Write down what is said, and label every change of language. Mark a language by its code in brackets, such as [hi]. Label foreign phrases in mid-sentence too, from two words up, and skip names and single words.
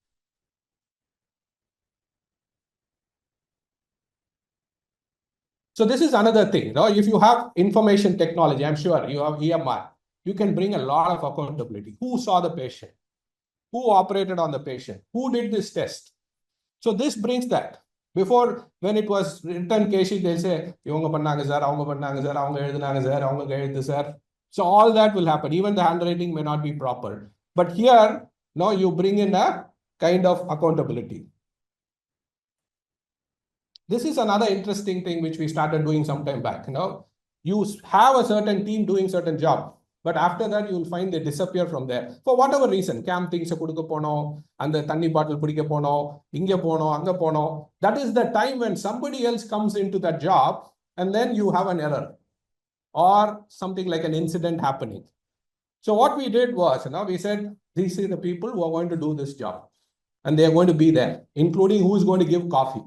[en] So this is another thing. If you have information technology, I'm sure you have EMR, you can bring a lot of accountability. Who saw the patient? Who operated on the patient? Who did this test? So this brings that. Before, when it was written case, they'll say, [ta] "இவங்க பண்ணாங்க sir, அவங்க பண்ணாங்க sir, அவங்க எழுதாங்க sir, அவங்க எழுது sir." [en] So all that will happen. Even the handwriting may not be proper. But here, now you bring in a kind of accountability. This is another interesting thing which we started doing some time back. You have a certain team doing certain job, but after that you will find they disappear from there for whatever reason. Camp things [ta] குடுக்க போனோ, [en] and the [ta] தண்ணி bottle புடிக்க போனோ, இங்க போனோ, அங்க போனோ. [en] That is the time when somebody else comes into that job, and then you have an error or something like an incident happening. So what we did was, we said, these are the people who are going to do this job, and they are going to be there, including who is going to give coffee.